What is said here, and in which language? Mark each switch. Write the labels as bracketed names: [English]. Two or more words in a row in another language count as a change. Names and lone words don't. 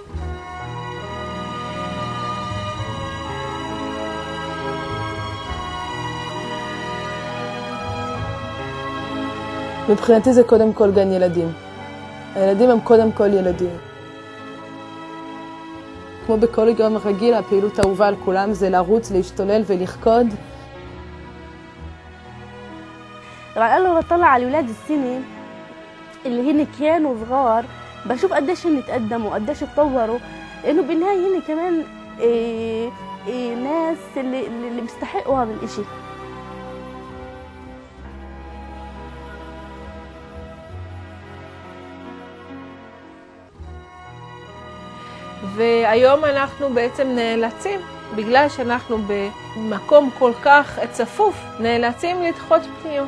[Hebrew] מבחינתי זה קודם כל גן ילדים. הילדים הם קודם כל ילדים. כמו בכל יום רגיל, הפעילות האהובה על כולם זה לרוץ, להשתולל ולרקוד. [Arabic] أنا بطلع على ولاد السنة اللي هن كانوا صغار، بشوف قديش هن تقدموا قديش اتطوروا، لأنه بالنهاية هن كمان ناس اللي بيستحقوا هذا الإشي. [Hebrew] והיום אנחנו בעצם נאלצים, בגלל שאנחנו במקום כל כך צפוף, נאלצים לדחות פניות.